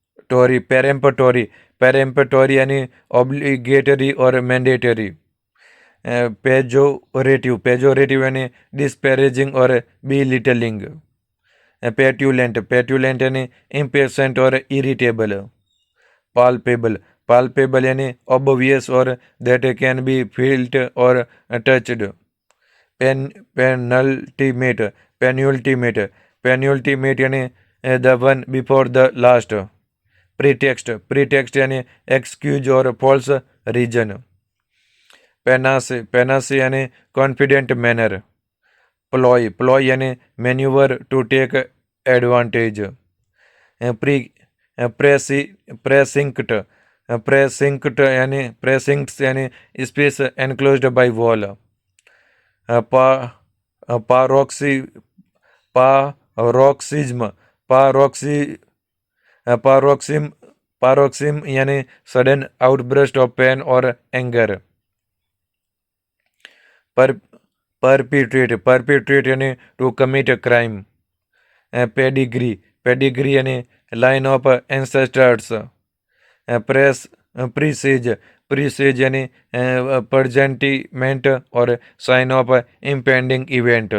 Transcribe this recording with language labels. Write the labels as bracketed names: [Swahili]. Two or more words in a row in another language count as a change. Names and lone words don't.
[English] Peremptory यानी obligatory or mandatory. pejorative यानी disparaging और belittling. petulant यानी impatient और irritable. palpable यानी obvious और that can be felt और touched. penultimate penultimate यानी the one before the last. pretext यानी excuse और false reason. panache यानी confident manner. ploy यानी maneuver to take advantage. pre precinct precincts यानी space enclosed by wall. pa paroxy paroxysm paroxy paroxysm यानी sudden outburst of pain और anger. perpetrate यानी to commit a crime. pedigree यानी line of ancestors. presage यानी presentiment और sign of impending event.